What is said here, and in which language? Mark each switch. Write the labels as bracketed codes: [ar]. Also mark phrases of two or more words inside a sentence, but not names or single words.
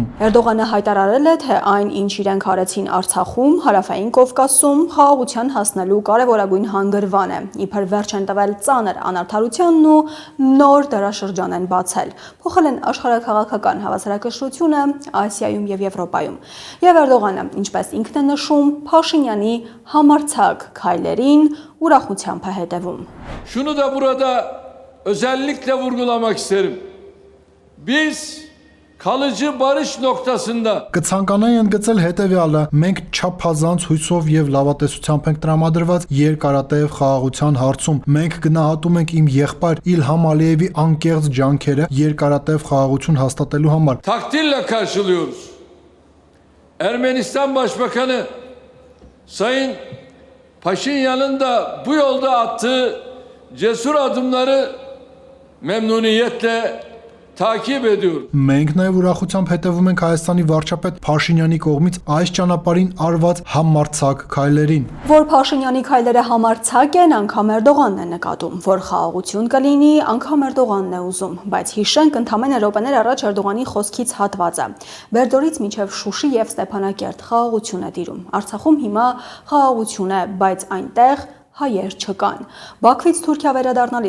[hy] Էրդողանը հայտարարել է, թե այն, ինչ իրենք արեցին Արցախում, Հարավային Կովկասում, խաղաղության հասնելու կարևորագույն հանգրվան է։ Իբր վերջ են տվել ծանր անարդարությանն ու նոր դարաշրջան են բացել։ Փոխել են աշխարհաքաղաքական հավասարակշռությունը Ասիայում եւ Եվրոպայում։ Եվ Էրդողանը, ինչպես ինքն է նշում, Փաշինյանի համարձակ քայլերին ուրախությամբ է հետևում։ [tr] Şunu da burada özellikle vurgulamak isterim. Biz kalıcı barış noktasında [hy] Կցանկանայի ընդգծել հետևյալը. մենք չափազանց հույսով եւ լավատեսությամբ ենք տրամադրված երկարատև խաղաղության հարցում։ Մենք գնահատում ենք իմ եղբայր İlham Aliyevի անկեղծ ջանքերը երկարատև խաղաղություն hastատելու համար։ [tr] takdirle karşılıyoruz. Ermenistan Başbakanı Sayın Paşinyan'ın da bu yolda attığı cesur adımları memnuniyetle takip ediyoruz. [hy] Մենք նաև ուրախությամբ հետևում ենք Հայաստանի վարչապետ Փաշինյանի կողմից այս ճանապարհին արված համարձակ քայլերին։ Որ Փաշինյանի քայլերը համարձակ են, անգամ Էրդողանն է նկատում, որ խաղաղություն կլինի, անգամ Էրդողանն է ուզում, բայց հիշենք ընդամենը րոպեներ առաջ Էրդողանի խոսքից հատվածը։ Բերդորից մինչև Շուշի եւ Ստեփանակերտ խաղաղություն է տիրում։ Արցախում հիմա խաղաղություն է, բայց այնտեղ հայեր չկան։ Բաքվից Թուրքիա վերադառնալիս